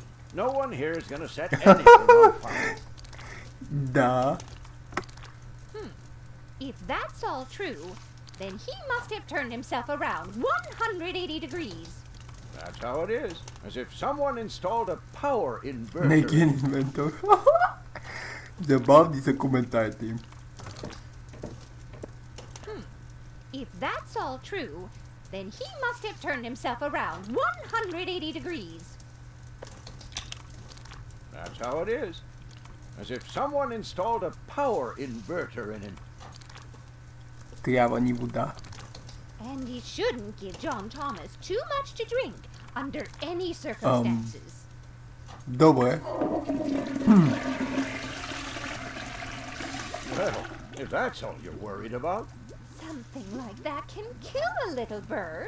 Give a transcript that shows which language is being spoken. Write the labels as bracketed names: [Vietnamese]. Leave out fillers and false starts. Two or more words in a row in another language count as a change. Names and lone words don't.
[English] No one here is going to set anything on fire. [Bulgarian] Да. [English] If that's all true, then he must have turned himself around 180 degrees. That's how it is. As if someone installed a power inverter. [Bulgarian] Некен инвентор. Забавни са коментарите им. [English] If that's all true, then he must have turned himself around 180 degrees. That's how it is. As if someone installed a power inverter in it. [Bulgarian] Трябва ни вода. [English] And you shouldn't give John Thomas too much to drink under any circumstances. [Bulgarian] Добре. [English] Well, if that's all you're worried about, Something like that can kill a little bird.